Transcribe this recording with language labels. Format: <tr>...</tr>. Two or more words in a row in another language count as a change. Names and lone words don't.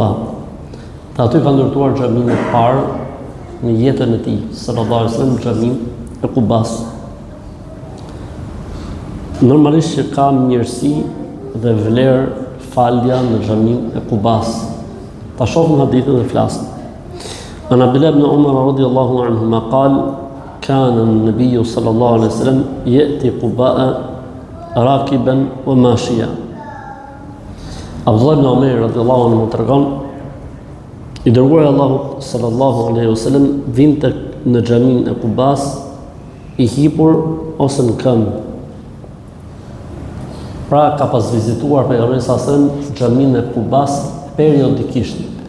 <sq>Dhe aty ka ndërtuar xhaminë e parë në jetën e tij,</sq> <ar>صلى الله عليه وسلم,</ar> <sq>xhaminë e Qubas. Normalisht që ka mirësi dhe vlerë falja në xhaminë e Qubas. Ta shohim hadithin dhe flasim.</sq> <ar>عن عبد الله بن عمر رضي الله عنهما قال كان النبي صلى الله عليه وسلم يأتي قباء راكبا وماشيا.</ar> <sq>Abdullah ibn Umar</sq> <ar>رضي الله عنه</ar> <sq>tregon, I dërguari Allahu</sq> <ar>صلى الله عليه وسلم</ar> <sq>vinte në xhaminë e Qubas I hipur ose në këmbë. Pra ka pas vizituar pejgamberi</sq> <ar>صلى الله عليه وسلم</ar> <sq>xhaminë e Qubas periodikisht.</sq>